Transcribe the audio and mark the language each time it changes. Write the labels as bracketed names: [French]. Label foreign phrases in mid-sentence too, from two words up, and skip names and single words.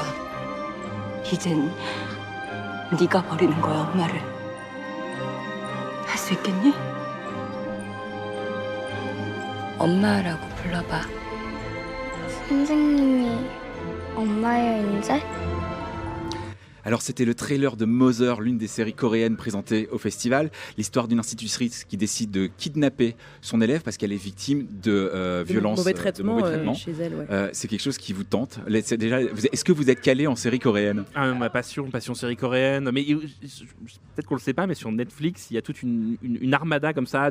[Korean] 이젠 네가 버리는 거야, 엄마를. 할 수 있겠니? 엄마라고 불러봐. 선생님이 엄마예요, 이제? [French] Alors c'était le trailer de Mother, l'une des séries coréennes présentées au festival. L'histoire d'une institutrice qui décide de kidnapper son élève parce qu'elle est victime de violences, mauvais traitements chez elle. Ouais. C'est quelque chose qui vous tente. Est-ce que vous êtes calé en série coréenne? Ma passion série coréenne. Mais peut-être qu'on le sait pas, mais sur Netflix, il y a toute une armada comme ça.